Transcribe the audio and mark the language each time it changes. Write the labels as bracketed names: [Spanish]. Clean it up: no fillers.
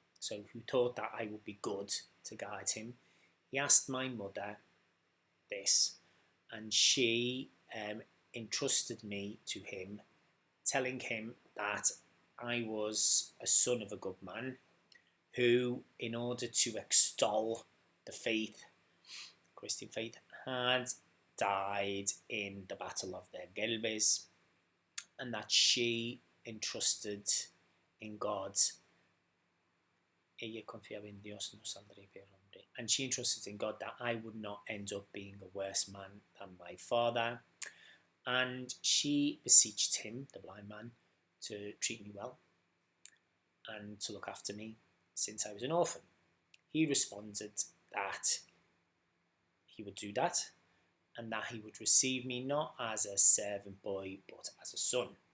[English] So who thought that I would be good to guide him. He asked my mother this, and she entrusted me to him, telling him that I was a son of a good man who, in order to extol the faith, Christian faith, had died in the Battle of the Gelbes, and that she entrusted in God. [Spanish] Ella confiaba en Dios, no saldré peor hombre. [English] And she entrusted in God that I would not end up being a worse man than my father. and she beseeched him, the blind man, to treat me well and to look after me since I was an orphan. He responded that he would do that and that he would receive me not as a servant boy but as a son.